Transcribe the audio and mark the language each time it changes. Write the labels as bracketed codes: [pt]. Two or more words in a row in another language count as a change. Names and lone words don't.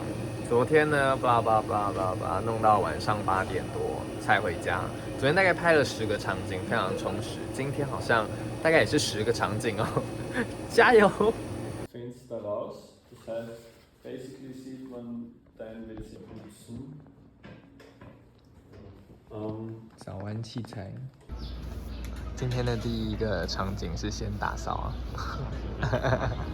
[zh] 昨天呢，巴拉弄到晚上8点多才回家。昨天大概拍了10个场景，非常充实。今天好像大概也是10个场景哦，加油！ [de] Fenster raus. Das heißt, basically sieht man dein WC putzen. [zh] 早安器材。今天的第一个场景是先打扫啊。